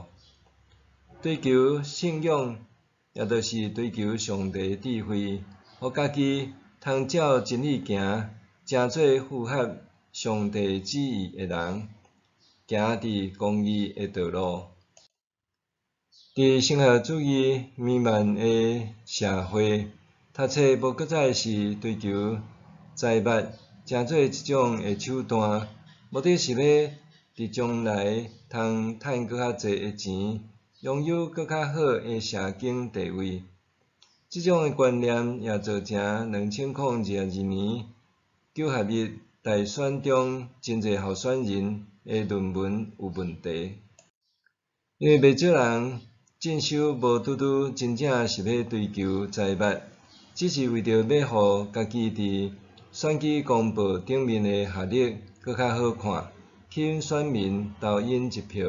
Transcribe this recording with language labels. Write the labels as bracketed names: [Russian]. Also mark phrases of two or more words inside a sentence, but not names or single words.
[Min Nan Chinese] 追求信仰，也就是追求上帝的智慧，互家己通照真理行，成做符合上帝旨意的人，行伫公义的道路。伫升学主义弥漫的社会，读册无搁再是追求财物，成做一种的手段，目的是要伫将来通趁搁较侪的钱，拥有搁较好的社经地位。即种的观念也造成2022年9合1大选中真侪候选人的论文有问题，因为袂少人进修无拄拄真正是要追求财物，只是为着要互家己伫选举公报顶面的学历搁较好看，吸引选民投因一票。